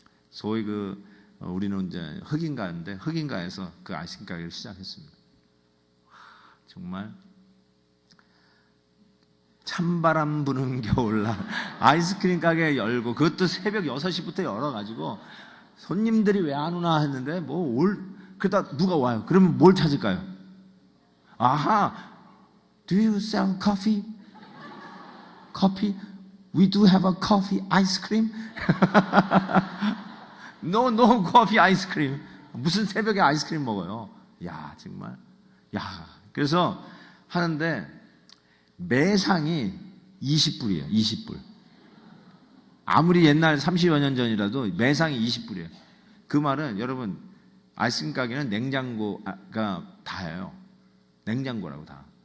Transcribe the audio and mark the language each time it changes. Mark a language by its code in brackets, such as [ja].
[ko] 소위 우리는 이제 흑인가인데 흑인가에서 그 아이스크림 가게를 시작했습니다. 정말 찬바람 부는 겨울날 아이스크림 가게 열고 그것도 새벽 6시부터 열어가지고 손님들이 왜 안 오나 했는데 그러다 누가 와요. 그러면 뭘 찾을까요? [en] 아하, do you sell coffee? Coffee? We do have a coffee ice cream. No coffee ice cream. [ko] 무슨 새벽에 아이스크림 먹어요? 야 정말 그래서 하는데 매상이 20불이에요. 20불. 아무리 옛날 30여 년 전이라도 매상이 20불이에요. 그 말은 여러분 아이스크림 가게는 냉장고가 다예요. 냉장고라고 다.